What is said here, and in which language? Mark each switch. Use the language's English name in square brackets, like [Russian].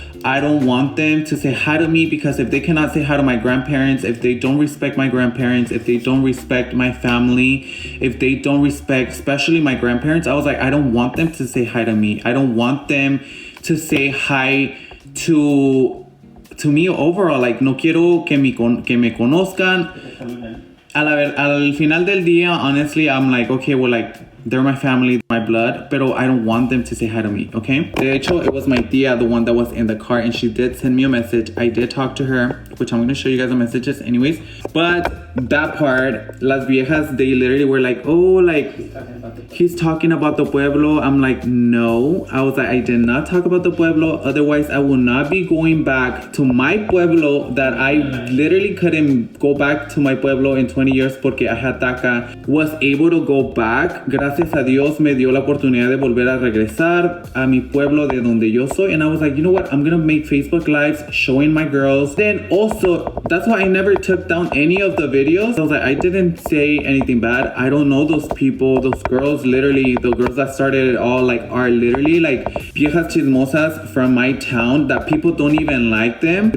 [English] I don't want them to say hi to me, because if they cannot say hi to my grandparents, if they don't respect my grandparents, if they don't respect my family, if they don't respect especially my grandparents, I was like, I don't want them to say hi to me. I don't want them to say hi to me overall. [Spanish] Like, no quiero que me conozcan. Al final del día, [English] honestly, I'm like, okay, well, like, they're my family, my blood, pero I don't want them to say hi to me, okay? [Spanish] De hecho, [English] it was my tia, the one that was in the car, and she did send me a message. I did talk to her, which I'm going to show you guys the messages anyways. But that part, [Spanish] las viejas, [English] they literally were like, oh, like, he's talking about the pueblo. I'm like, no. I was like, I did not talk about the pueblo. Otherwise, I will not be going back to my pueblo that I literally couldn't go back to my pueblo in 20 years porque I had DACA. Was able to go back. [Spanish] Gracias a Dios me dio la oportunidad de volver a regresar a mi pueblo de donde yo soy. [English] And I was like, you know what? I'm going to make Facebook Lives showing my girls. Then also, that's why I never took down any of the videos. I was like, I didn't say anything bad. I don't know those people, those girls. Literally, the girls that started it all, like, are literally like [Spanish] viejas chismosas [English] from my town that people don't even like them.